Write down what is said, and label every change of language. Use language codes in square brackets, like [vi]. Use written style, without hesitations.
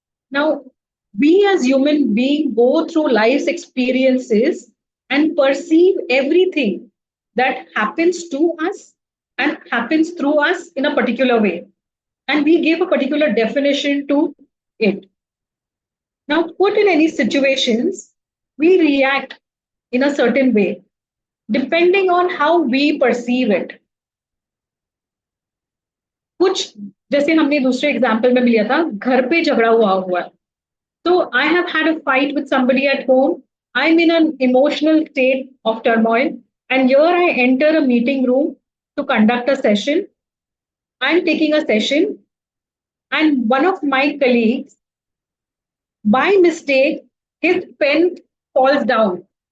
[en] Now, we as human beings go through life's experiences and perceive everything that happens to us and happens through us in a particular way. And we give a particular definition to it. Now, put in any situations, we react in a certain way, depending on how we perceive it. [hi] कुछ जैसे हमने दूसरे example में भी लिया था, घर पे झगड़ा हुआ. [en] So I have had a fight with somebody at home. I'm in an emotional state of turmoil. And here I enter a meeting room to conduct a session. I'm taking a session. And one of my colleagues, by mistake, his pen falls down.